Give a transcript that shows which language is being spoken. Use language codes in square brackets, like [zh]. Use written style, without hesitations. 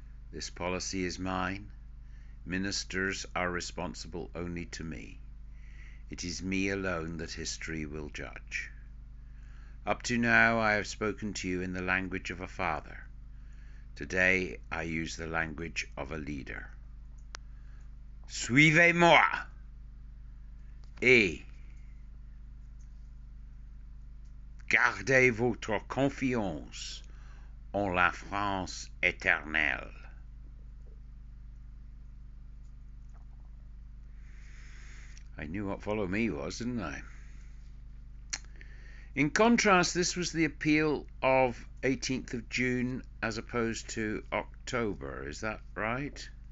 [en] This policy is mine. Ministers are responsible only to me. It is me alone that history will judge. Up to now I have spoken to you in the language of a father. Today I use the language of a leader. [fr] Suivez-moi et gardez votre confiance en la France éternelle. [en] I knew what follow me was, didn't I? In contrast, this was the appeal of 18th of June as opposed to October, is that right?